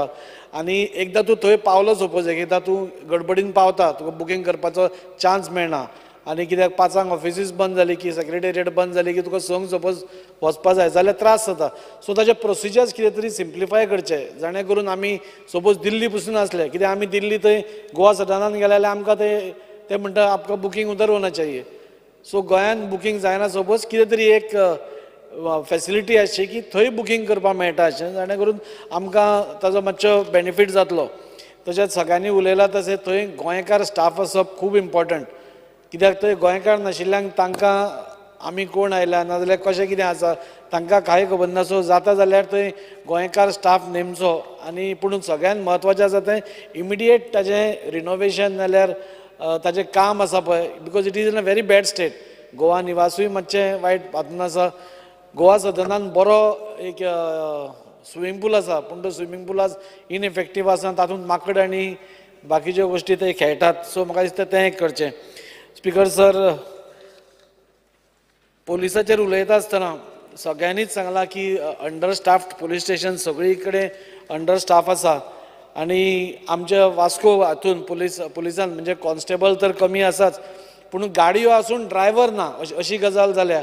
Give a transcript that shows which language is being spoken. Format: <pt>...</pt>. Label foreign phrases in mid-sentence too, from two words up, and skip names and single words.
<kok>आनी एकदां तूं थंय पावलो सपोज, एकदां तूं गडबडीन पावता, तुका बुकींग करपाचो चान्स मेळना. आनी कित्याक 5 ऑफिसीस बंद जाली की, सेक्रेटेरिएट बंद जाली की तुका संक सपोज वचपा जाय जाल्यार त्रास जाता. सो ताचे प्रोसिजर्स कितें तरी सिम्प्लिफाय करचे, जाणे करून आमी सपोज दिल्ली पसून आसले, कित्याक आमी दिल्ली थंय गोवा सदनान गेले जाल्यार आमकां ते म्हणटा</kok> <hi>आपका बुकींग उधर होना चाहिए.</hi> <kok>सो गोंयान बुकींग जायना, सपोज कितें तरी एक फॅसिलिटी आसची की थंय बुकींग करपाक मेळटा अशें, जाणे करून आमकां ताजो मातसो बेनिफीट जातलो. तशेंच सगळ्यांनी उलयलां तशें थंय गोंयकार स्टाफ आसप खूब इम्पॉर्टंट. कित्याक थंय गोंयकार नाशिल्ल्यांक तांकां आमी कोण आयल्या नाजाल्यार कशें कितें आसा तांकां कांय खबर ना. सो जाता जाल्यार थंय गोंयकार स्टाफ नेमचो. आनी पूण सगळ्यान म्हत्वाचें आसा तें इमिडिएट ताजें रिनोवेशन नाल्यार ताजें काम आसा पळय,</kok> <en>because it is in a very bad state. गोवा निवासूय मातशें वायट हातून आसा. गोवा सदनान बरो एक swimming pool आसा, पूण तो swimming pool आज इनएफेक्टीव आसा, तातूंत माकड आनी बाकीच्यो गोश्टी थंय खेळटात. सो म्हाका दिसता तें एक करचें. speaker sir, पोलिसाचेर उलयता आसतना सगळ्यांनीच सांगलां की under staffed police station सगळी कडेन under staff आसा आणि आमच्या वास्को हातून पुलिसान म्हणजे कॉन्स्टेबल तर कमी आसाच पूण गाडयो आसून ड्रायव्हर ना अशी गजाल जाल्या.</en>